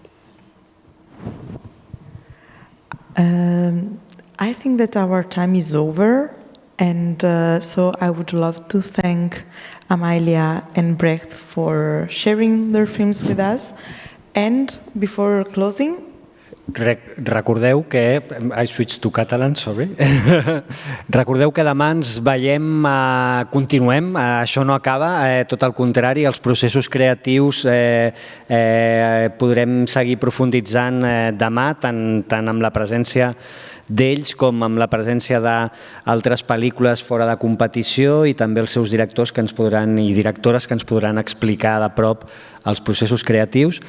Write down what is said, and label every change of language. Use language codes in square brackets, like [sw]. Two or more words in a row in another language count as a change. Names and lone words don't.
[en] I think that our time is over, and so I would love to thank Amailla and Brecth for sharing their films with us. And before closing, [ca] recordeu que... [en] I switched to Catalan, sorry. [ca] Recordeu que demà ens veiem, continuem, això no acaba, tot el contrari, els processos creatius podrem seguir profunditzant demà, tant amb la presència d'ells com amb la presència d'altres pel·lícules fora de competició i també els seus directors i directores que ens podran explicar de prop els processos creatius.